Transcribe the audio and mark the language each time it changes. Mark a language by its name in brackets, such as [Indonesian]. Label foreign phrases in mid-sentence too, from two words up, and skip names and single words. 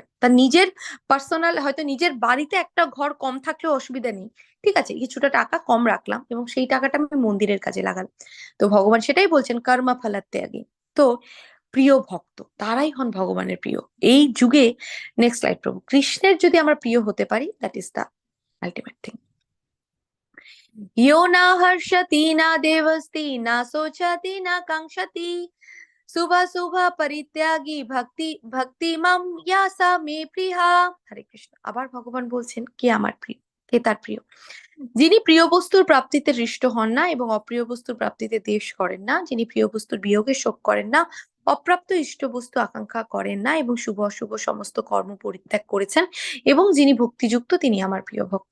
[Bangla] তার নিজের পার্সোনাল হয়তো নিজের বাড়িতে একটা ঘর কম থাকলেও অসুবিধা নেই, ঠিক আছে, কিছুটা টাকা কম রাখলাম এবং সেই টাকাটা আমি মন্দিরের কাজে লাগালাম। তো ভগবান সেটাই বলছেন, [Sanskrit] কর্মা ফলাত ত্যাগী। [Bangla] তো প্রিয় ভক্ত তারাই হন ভগবানের প্রিয় এই যুগে। [English] next slide [Bangla] প্রভু। কৃষ্ণের যদি আমরা প্রিয় হতে পারি, [English] That is the ultimate thing. [Sanskrit] यो न हर्षति न देवस्ति न शोचति न कांक्षति शुभ शुभ परित्यागी भक्ति भक्ति मम या सा मे प्रिया। [Bangla] হরে কৃষ্ণ। আবার ভগবান বলছেন কে আমার প্রিয়, কে তার প্রিয়? যিনি প্রিয় বস্তুর প্রাপ্তিতে হৃষ্ট হন না এবং অপ্রিয় বস্তুর প্রাপ্তিতে দ্বেষ করেন না, যিনি প্রিয় বস্তুর বিয়োগে শোক করেন না, অপ্রাপ্ত ইষ্ট বস্তু আকাঙ্ক্ষা করেন না এবং শুভ অশুভ সমস্ত কর্ম পরিত্যাগ করেছেন এবং যিনি ভক্তিযুক্ত, তিনি আমার প্রিয় ভক্ত।